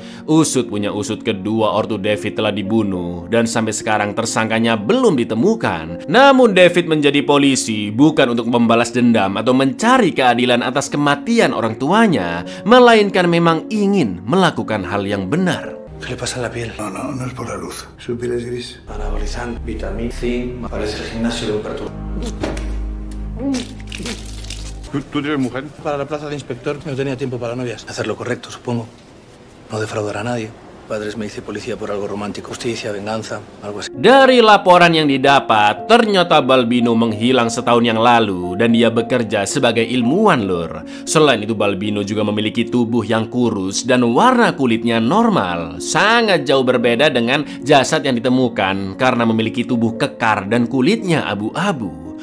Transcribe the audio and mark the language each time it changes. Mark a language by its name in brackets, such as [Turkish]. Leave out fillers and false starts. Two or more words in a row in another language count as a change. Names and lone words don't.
[Indonesian] Usut punya usut, kedua ortu David telah dibunuh dan sampai sekarang tersangkanya belum ditemukan. Namun David menjadi polisi bukan untuk membalas dendam atau mencari keadilan atas kematian orang tuanya, melainkan memang ingin melakukan hal yang benar. [Spanish] ¿Qué le pasa a la piel? No es por la luz. Su piel es gris. Anabolizante, vitamina C, parece el gimnasio de un perturbador. ¿Tú tienes mujer? Para la plaza de inspector no tenía tiempo para novias. Hacer lo correcto, supongo. No defraudar a nadie. Padres me hice policía por algo romántico. Justicia, venganza, algo así. [Indonesian] Dari laporan yang didapat, ternyata Balbino menghilang setahun yang lalu dan dia bekerja sebagai ilmuwan lur. Selain itu Balbino juga memiliki tubuh yang kurus dan warna kulitnya normal. Sangat jauh berbeda dengan jasad yang ditemukan karena memiliki tubuh kekar dan kulitnya abu-abu.